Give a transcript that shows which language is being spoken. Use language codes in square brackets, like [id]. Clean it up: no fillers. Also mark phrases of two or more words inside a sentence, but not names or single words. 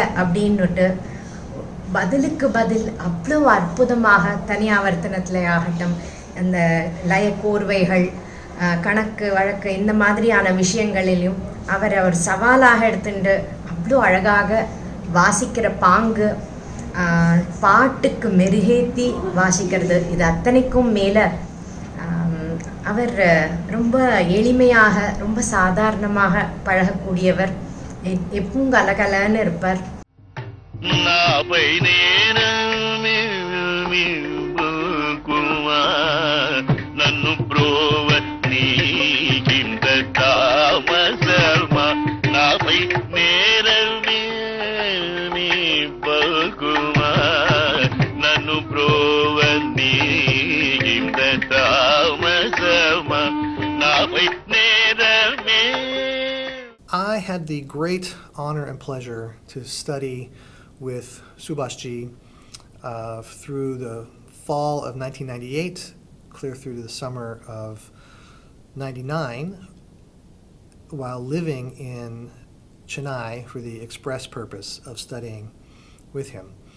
[ta] அப்படின்னுட்டு பதிலுக்கு பதில் அவ்வளோ அற்புதமாக தனியாவர்த்தனத்தில் ஆகட்டும், அந்த லய கோர்வைகள், கணக்கு வழக்கு இந்த மாதிரியான விஷயங்களிலும் அவர் சவாலாக எடுத்துட்டு அவ்வளோ அழகாக வாசிக்கிற பாங்கு, பாட்டுக்கு மெருகேற்றி வாசிக்கிறது, இது அத்தனைக்கும் மேலே அவர் ரொம்ப எளிமையாக ரொம்ப சாதாரணமாக பழகக்கூடியவர். எப்பவும் கலகலன்னு இருப்பார். [te] నన్ను బ్రోవ నీకింత తామసమా నాపై నేరమే నీ బగుమా నన్ను బ్రోవ నీకింత తామసమా నాపై నేరమే. [en] I had the great honor and pleasure to study with Subashji through the fall of 1998, clear through to the summer of 99, while living in Chennai for the express purpose of studying with him.